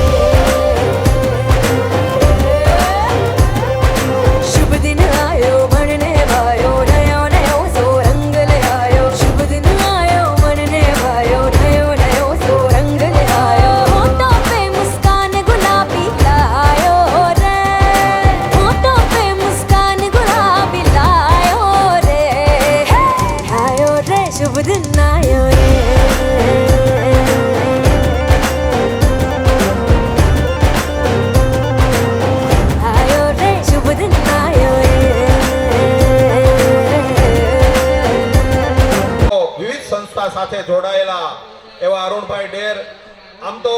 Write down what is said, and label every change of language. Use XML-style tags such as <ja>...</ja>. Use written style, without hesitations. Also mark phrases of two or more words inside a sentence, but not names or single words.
<hi>शुभ दिन आयो मनने भायो नयो नयो सो रंग ले आयो शुभ दिन आयो मनने भायो नयो नयो सो रंग ले आयो होठों पे मुस्कान गुलाबी लायो रे होठों पे मुस्कान गुलाबी लायो रे आयो रे शुभ दिन आयो रे</hi> <gu>વિવિધ સંસ્થા સાથે જોડાયેલા એવા અરુણભાઈ ડેર આમ તો</gu>